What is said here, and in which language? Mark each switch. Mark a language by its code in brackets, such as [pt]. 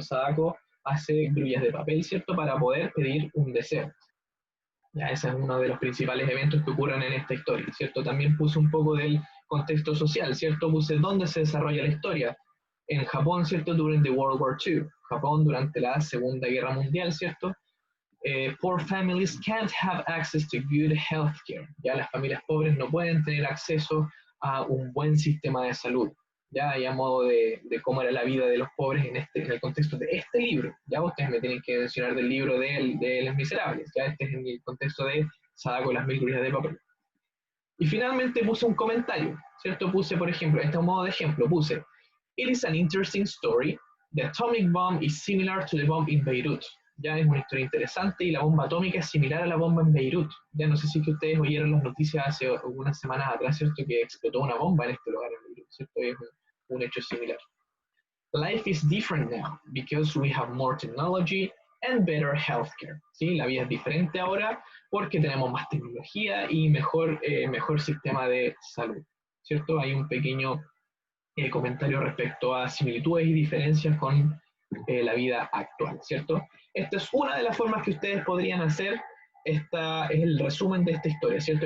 [es] Sadako hace grullas de papel, ¿cierto? Para poder pedir un deseo. Ya, ese es uno de los principales eventos que ocurren en esta historia, ¿cierto? También puse un poco del contexto social, ¿cierto? Puse dónde se desarrolla la historia. En Japón, ¿cierto? Durante [en] World War II. [es] Japón durante la Segunda Guerra Mundial, ¿cierto? [en] Poor families can't have access to good health care. [es] Ya las familias pobres no pueden tener acceso a un buen sistema de salud. Ya, y a modo de cómo era la vida de los pobres en el contexto de este libro. Ya ustedes me tienen que mencionar del libro de Los Miserables. Ya este es en el contexto de Sadako y las 1000 grullas de papel. Y finalmente puse un comentario, ¿cierto? Puse, por ejemplo, este modo de ejemplo, puse, [en] It is an interesting story. The atomic bomb is similar to the bomb in Beirut. [es] Ya es una historia interesante y la bomba atómica es similar a la bomba en Beirut. Ya no sé si que ustedes oyeron las noticias hace unas semanas atrás, ¿cierto? Que explotó una bomba en este lugar en Beirut, ¿cierto? Es un hecho similar. [en] Life is different now because we have more technology and better healthcare. [es] ¿Sí? La vida es diferente ahora porque tenemos más tecnología y mejor sistema de salud, ¿cierto? Hay un pequeño comentario respecto a similitudes y diferencias con la vida actual, ¿cierto? Esta es una de las formas que ustedes podrían hacer. Esta es el resumen de esta historia, ¿cierto?